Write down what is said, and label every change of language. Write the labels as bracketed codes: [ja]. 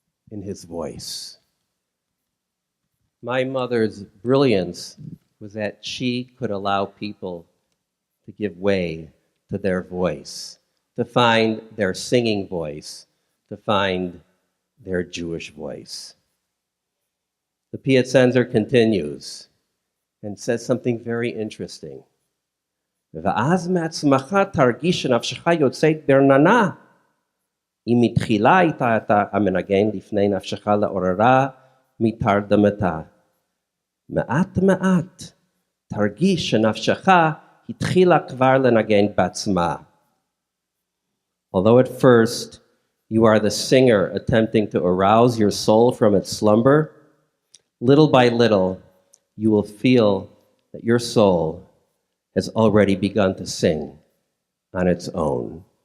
[en] in his voice. My mother's brilliance was that she could allow people to give way to their voice, to find their singing voice, to find their Jewish voice. The Piacenza continues and says something very interesting. [he] ואז מעצמך תרגיש שנפשך יוצאת ברננה. אם מתחילה הייתה אתה המנגן לפני נפשך לעוררה מתרדמתה. מעט מעט תרגיש שנפשך התחילה כבר לנגן בעצמה. [en] Although at first you are the singer attempting to arouse your soul from its slumber, little by little you will feel that your soul has already begun to sing on its own.